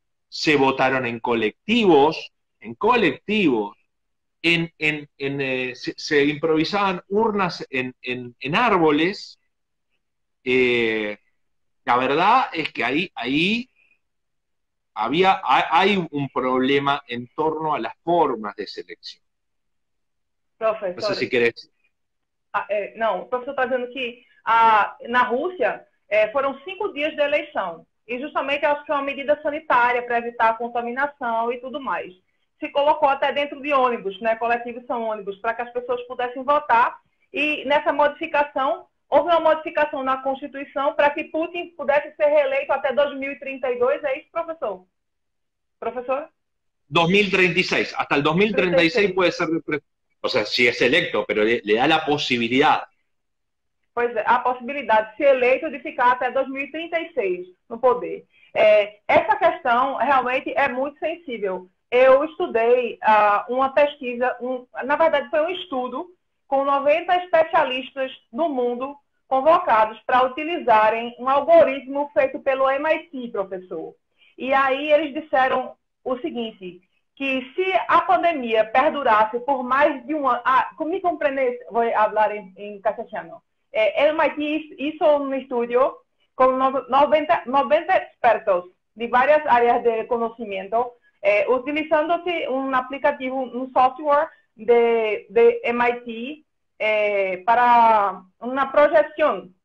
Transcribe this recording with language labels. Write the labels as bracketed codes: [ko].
[es] Se votaron se improvisaban urnas en árboles. La verdad es que ahí hay un problema en torno a las formas de selección. No sé [pt] Professor, [es] si querés. [pt] não, o professor está dizendo que na Rússia foram 5 dias de eleição. E justamente acho que é uma medida sanitária para evitar a contaminação e tudo mais. Se colocou até dentro de ônibus, né? Coletivos são ônibus, para que as pessoas pudessem votar. E nessa modificação, houve uma modificação na Constituição para que Putin pudesse ser reeleito até 2032. É isso, professor? Professor? [es] 2036. Hasta el 2036 puede ser, o sea, si es electo, pero le da la posibilidad. [pt] Pois é, a possibilidade de ser eleito de ficar até 2036 no poder. Essa questão realmente é muito sensível. Eu estudei uma pesquisa, na verdade foi um estudo, com 90 especialistas do mundo convocados para utilizarem um algoritmo feito pelo MIT, professor. E aí eles disseram o seguinte, que se a pandemia perdurasse por mais de um ano... me compreende, vou falar em castelhano. [es] MIT hizo un estudio con 90 expertos de varias áreas de conocimiento, utilizándose un aplicativo, un software de MIT para una proyección.